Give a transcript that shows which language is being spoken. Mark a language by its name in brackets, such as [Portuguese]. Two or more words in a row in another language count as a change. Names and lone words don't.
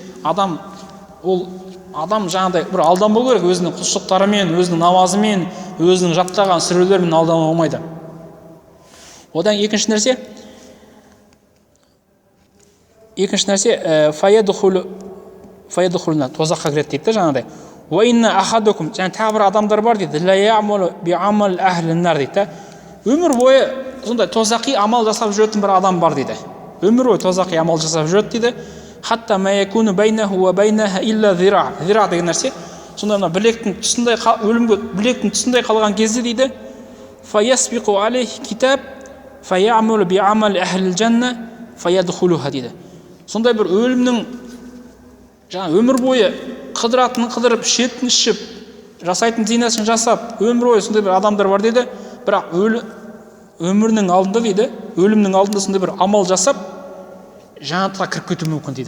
[Kazakh] Адам жаңағыдай бір алданбау керек, өзінің құлшылықтарымен, өзінің намазымен, өзінің жаттаған сүрелерімен алданбай болмайды. Одан екінші нәрсе фаядхулна тозаққа кіреді дейді жаңағыдай. [Arabic] وإن أحدكم, [Kazakh] және тағы бір адамдар бар дейді, [Arabic] لا يعمل بعمل أهل النار [Kazakh] дейді. Өмір бойы сондай тозақи амал жасап жүретін бір адам бар дейді. Өмір бойы тозақи амал жасап жүреді дейді. [Arabic] حتى ما يكون بينه وبينها إلا ذراع. [Kazakh] Зира деген нәрсе сондай мына білектің тұсындай қалған кезде дейді, [Arabic] فيسبق عليه الكتاب فيعمل بعمل أهل الجنة فيدخلها [Kazakh] дейді. Сондай бір өлімнің жаңа өмір бойы қыдыратынын қыдырып, ішетін ішіп, жасайтын зинасын жасап, өмір бойы сондай бір адамдар бар дейді. Бірақ өмірінің алдында дейді, өлімнің алдында сондай бір амал жасап, жәннатқа кіріп кетуі мүмкін дейді.